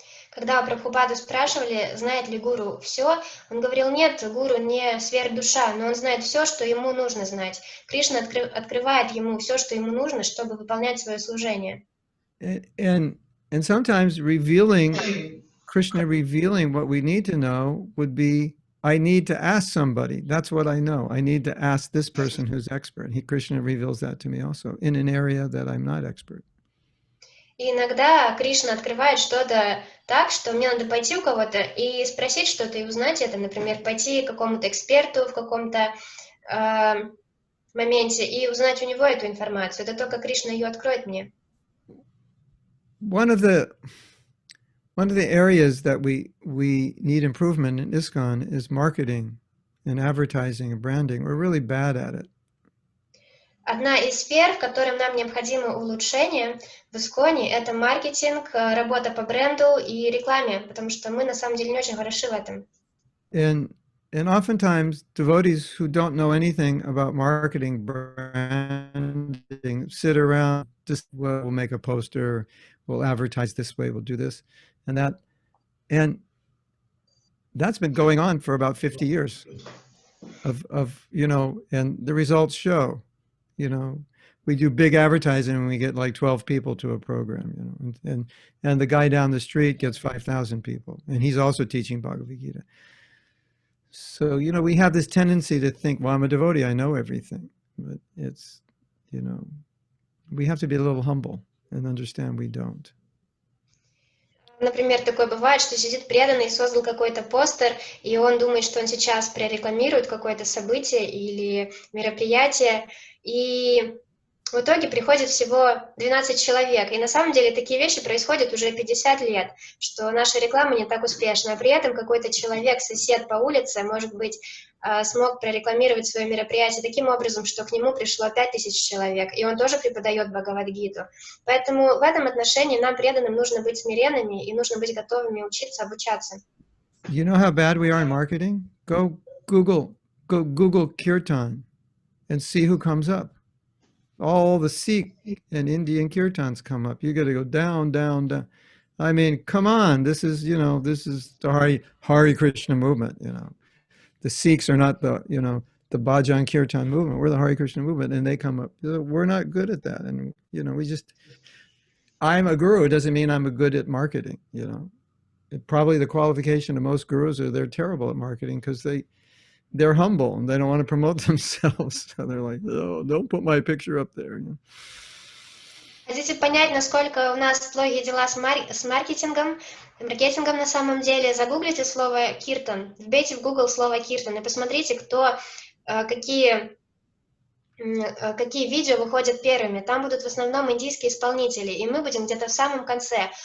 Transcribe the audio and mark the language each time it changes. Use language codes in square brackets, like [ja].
[ru] Когда Прабхупаду спрашивали, знает ли гуру все, он говорил, нет, гуру не сверхдуша, но он знает все, что ему нужно знать. Кришна открывает ему все, что ему нужно, чтобы выполнять свое служение. [en] And sometimes Krishna revealing what we need to know would be, I need to ask somebody. That's what I know. I need to ask this person who's expert. Krishna reveals that to me also in an area that I'm not expert. [ru] И иногда Кришна открывает что-то так, что мне надо пойти у кого-то и спросить что-то и узнать это. Например, пойти к какому-то эксперту в каком-то моменте и узнать у него эту информацию. Это только Кришна ее откроет мне. [en] One of the areas that we need improvement in ISKCON is marketing and advertising and branding. We're really bad at it. [ru] Одна из сфер, в которой нам необходимо улучшение в Исконе, это маркетинг, работа по бренду и рекламе, потому что мы на самом деле не очень хороши в этом. [en] And oftentimes devotees who don't know anything about marketing, branding, sit around, just we'll make a poster, we'll advertise this way, we'll do this and that. And that's been going on for about 50 years of and the results show, we do big advertising and we get like 12 people to a program, and the guy down the street gets 5,000 people, and he's also teaching Bhagavad Gita. So, we have this tendency to think, well, I'm a devotee, I know everything. But it's, we have to be a little humble and understand we don't. [ru] Например, такое бывает, что сидит преданный, создал какой-то постер, и он думает, что он сейчас прорекламирует какое-то событие или мероприятие, и в итоге приходит всего 12 человек. И на самом деле такие вещи происходят уже 50 лет, что наша реклама не так успешна. А при этом какой-то человек, сосед по улице, может быть, смог прорекламировать свое мероприятие таким образом, что к нему пришло 5000 человек, и он тоже преподает Бхагавад-гиту. Поэтому в этом отношении нам, преданным, нужно быть смиренными и нужно быть готовыми учиться, обучаться. [en] You know how bad we are in marketing? Go Google Kirtan and see who comes up. All the Sikh and Indian kirtans come up. You got to go down, down, down. I mean, come on. This is the Hare Krishna movement, The Sikhs are not the Bhajan Kirtan movement. We're the Hare Krishna movement, and they come up. We're not good at that. And, I'm a guru. It doesn't mean I'm good at marketing, Probably the qualification of most gurus are they're terrible at marketing because they're humble and they don't want to promote themselves. So they're like, oh, don't put my picture up there. [ru] Хотите понять, насколько у нас плохие дела с маркетингом на самом деле? Загуглите слово «киртан», вбейте в Google слово «киртан» и посмотрите, какие видео выходят первыми. Там будут в основном индийские исполнители, и мы будем где-то в самом конце.